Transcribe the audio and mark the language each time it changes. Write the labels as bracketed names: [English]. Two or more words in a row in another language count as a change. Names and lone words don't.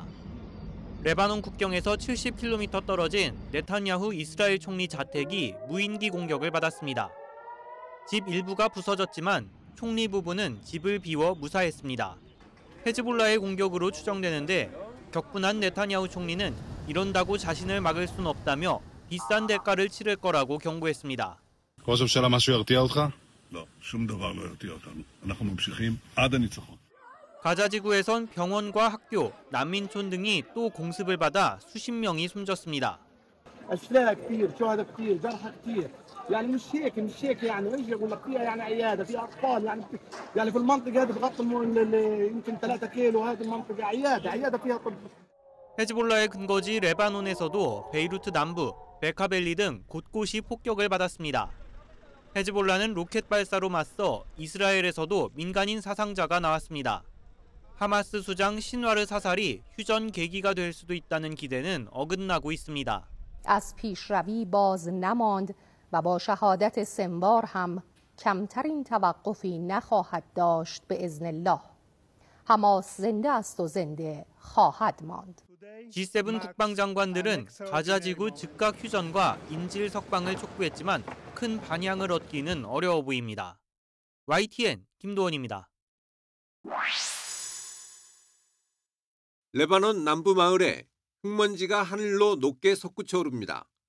[Korean] 레바논 국경에서 70km 떨어진 네타냐후 이스라엘 총리 자택이 무인기 공격을 받았습니다. 집 일부가 부서졌지만 총리 부부는 집을 비워 무사했습니다. 헤즈볼라의 공격으로 추정되는데 격분한 네타냐후 총리는 이런다고 자신을 막을 순 없다며 비싼 대가를 치를 거라고 경고했습니다. [Hebrew] ראש הממשלה, משהו ירתיע אותך? לא, שום דבר לא ירתיע אותנו. אנחנו ממשיכים עד הניצחון. [Korean] 가자 지구에선 병원과 학교, 난민촌 등이 또 공습을 받아 수십 명이 숨졌습니다. [Arabic] أسلاك كثير، شهداء كثير، جرحى كثير. يعني مش هيك يعني ايش يقول لك فيها يعني عياده، فيها اطفال يعني في المنطقه هذه بغطي يمكن 3 كيلو هذه المنطقه عياده فيها طب. [Korean] 헤즈볼라의 근거지 레바논에서도 베이루트 남부, 베카벨리 등 곳곳이 폭격을 받았습니다. 헤즈볼라는 로켓 발사로 맞서 이스라엘에서도 민간인 사상자가 나왔습니다. 하마스 수장 신와르 사살이 휴전 계기가 될 수도 있다는 기대는 어긋나고 있습니다. [Persian] از پیشروی باز نماند و با شهادت سنوار هم کمترین توقفی نخواهد داشت به [Arabic] اذن الله. [Persian] حماس زنده است و زنده خواهد ماند. [Korean] G7 국방장관들은 가자지구 즉각 휴전과 인질 석방을 촉구했지만 큰 반향을 얻기는 어려워 보입니다. YTN 김도원입니다. 레바논 남부 마을에 흙먼지가 하늘로 높게 솟구쳐 오릅니다.